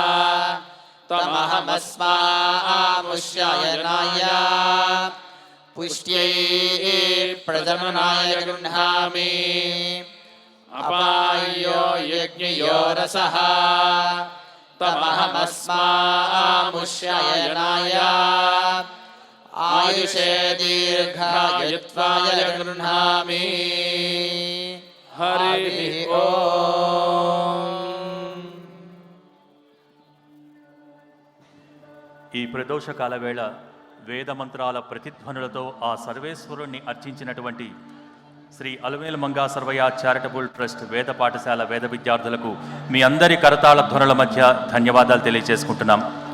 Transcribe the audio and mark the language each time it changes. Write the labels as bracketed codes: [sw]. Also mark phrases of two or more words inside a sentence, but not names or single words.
[sa] तमहमस्मामुष्यायनाय पुष्ट्यै प्रजननाय गृह्णामि अपायो यज्ञयो रसः तमहमस्मामुष्यायनाय आयुषे दीर्घायुत्वाय गृह्णामि हरिः ओम्। [te] ఈ ప్రదోషకాల వేళ వేద మంత్రాల ప్రతిధ్వనులతో ఆ సర్వేశ్వరుణ్ణి అర్చించినటువంటి శ్రీ అలవేలు మంగా సర్వయ్య చారిటబుల్ ట్రస్ట్ వేద పాఠశాల వేద విద్యార్థులకు మీ అందరి కరతాళ ధ్వనుల మధ్య ధన్యవాదాలు తెలియజేసుకుంటున్నాం.